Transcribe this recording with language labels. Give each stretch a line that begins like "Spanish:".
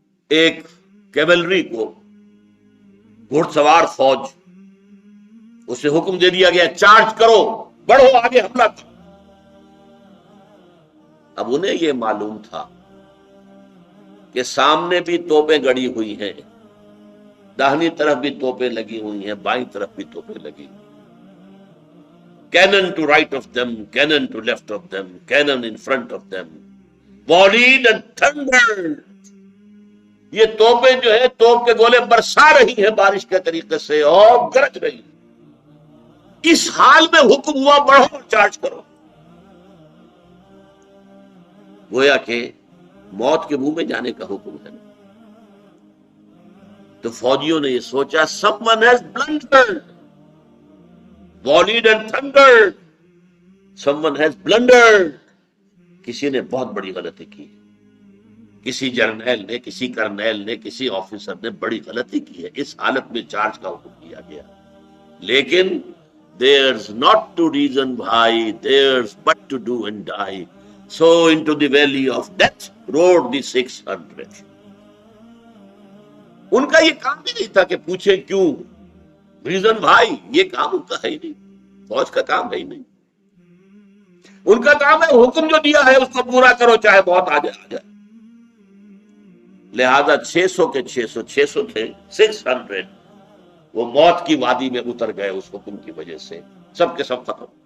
Urdu: ایک کیولری کو، گھڑ سوار فوج، اسے حکم دے دیا گیا چارج کرو، بڑھو آگے حملہ کرو. اب انہیں یہ معلوم تھا کہ سامنے بھی توپیں گڑی ہوئی ہیں، داہنی طرف بھی توپیں لگی ہوئی ہیں، بائیں طرف بھی توپیں لگی ہوئی.
English: Cannon to right of them, cannon to left of them, cannon in front of them, volleyed and thundered.
Urdu: یہ توپیں جو ہے توپ کے گولے برسا رہی ہیں بارش کے طریقے سے اور گرج رہی ہیں. اس حال میں حکم ہوا بڑھو اور چارج کرو. گویا کہ موت کے منہ میں جانے کا حکم ہے. تو فوجیوں نے یہ سوچا
English: someone has blundered, volleyed and thundered, someone has blundered.
Urdu: کسی نے بہت بڑی غلطی کی، کسی جرنیل نے، کسی کرنیل نے، کسی آفیسر نے بڑی غلطی کی ہے. اس حالت میں چارج کا حکم کیا گیا.
English: لیکن there's not to reason why, there's but to do and die. So into the valley of death rode the 600.
Urdu: ان کا یہ کام بھی نہیں تھا کہ پوچھیں کیوں، ریزن بھائی، یہ کام ان کا ہے ہی نہیں، فوج کا کام ہے ہی نہیں. ان کا کام ہے حکم جو دیا ہے اس کو پورا کرو، چاہے بہت آ جائے. لہذا 600 کے 600 تھے، 600 وہ موت کی وادی میں اتر گئے اس حکم کی وجہ سے، سب کے سب ختم.